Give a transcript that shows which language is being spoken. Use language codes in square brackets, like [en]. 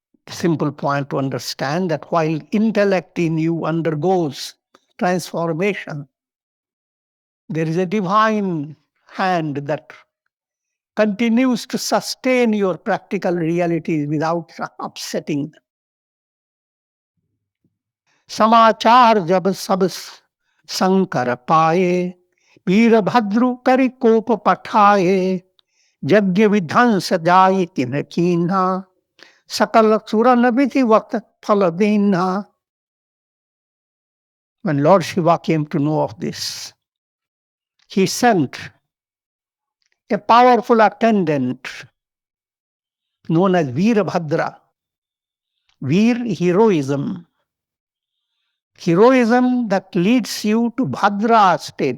[en] Simple point to understand that while intellect in you undergoes transformation, there is a divine hand that continues to sustain your practical realities without upsetting them. [awa] समाचार जब सब शंकर पाए वीरभद्रु करि कोप पठाए यज्ञ विध्वंस जाय तिन कीन्हा सकल सुरन विधिवत फल दीन्हा. [en] When Lord Shiva came to know of this, he sent a powerful attendant known as Virabhadra. Veer, heroism. Heroism that leads you to Bhadra state.